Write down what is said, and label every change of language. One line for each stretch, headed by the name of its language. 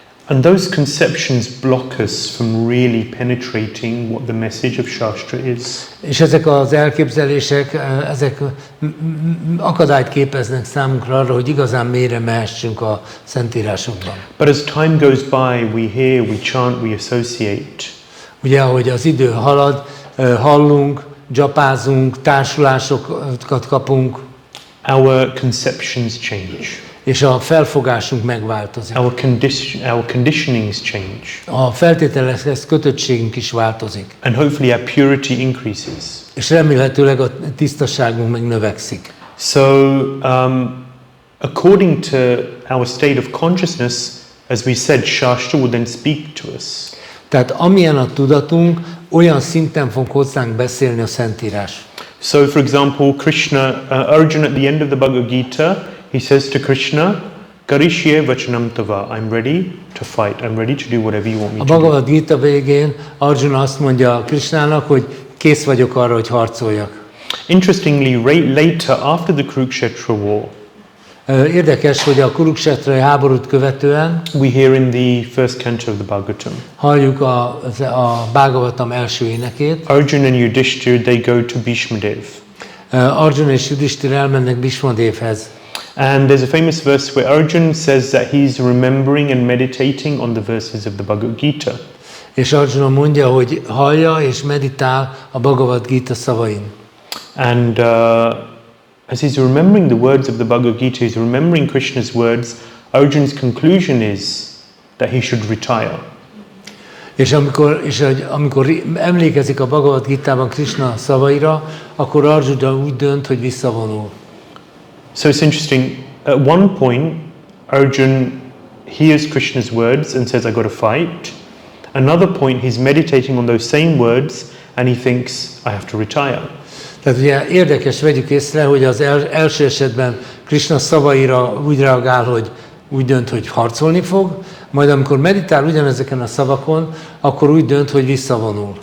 English: And those conceptions block us from really penetrating what the message of Shastra is.
Hungarian: És ezek az elképzelések, ezek akadályt képeznek számunkra arra, hogy igazán mélyre mehessünk a szentírásokban.
English: But as time goes by, we hear, we chant, we associate.
Hungarian: Ugye, ahogy az idő halad, hallunk, dzsapázunk, társulásokat kapunk.
English: Our conceptions change.
Hungarian: És a felfogásunk megváltozik.
English: Our conditionings change.
Hungarian: A feltételekhez kötöttségünk is változik.
English: And hopefully our purity increases.
Hungarian: És remélhetőleg a tisztaságunk meg növekszik.
English: So, according to our state of consciousness, as we said, Shastra will then speak to us.
Hungarian: Tehát amilyen a tudatunk, olyan szinten fog hozzánk beszélni a Szentírás.
English: So, for example, Krishna, Arjuna at the end of the Bhagavad Gita, he says to Krishna,
Sanskrit: Karishye vachanam tava,
English: I'm ready to fight, I'm ready to do whatever you want me
Hungarian: A
English: to do.
Hungarian: Bhagavad Gita végén Arjuna azt mondja Krishnának, hogy kész vagyok arra, hogy harcoljak.
English: Interestingly, later, after the Kurukshetra war,
Hungarian: Érdekes, hogy a Kuruksetrai háborút követően
English: we hear in the first canto of the Bhagavatam,
Hungarian: halljuk a Bhagavatam első énekét.
English: Arjuna and Yudhishthira, they go to Bhishmadev.
Hungarian: Arjuna és Yudhishthira elmennek Bhishmadevhez.
English: And there's a famous verse where Arjuna says that he's remembering and meditating on the verses of the Bhagavad Gita.
Hungarian: És Arjuna mondja, hogy hallja és meditál a Bhagavad Gita szavain.
English: And as he's remembering the words of the Bhagavad Gita, he's remembering Krishna's words, Arjuna's conclusion is that he should retire.
Hungarian: És amikor emlékezik a Bhagavad Gitában Krishna szavaira, akkor Arjuna úgy dönt, hogy visszavonul.
English: So it's interesting. At one point, Arjuna hears Krishna's words and says, I got to fight. Another point, he's meditating on those same words and he thinks, I have to retire.
Hungarian: Tehát ugye érdekes, vegyük észre, hogy az első esetben Krishna szavaira úgy reagál, hogy úgy dönt, hogy harcolni fog, majd amikor meditál ugyanezeken a szavakon, akkor úgy dönt, hogy visszavonul.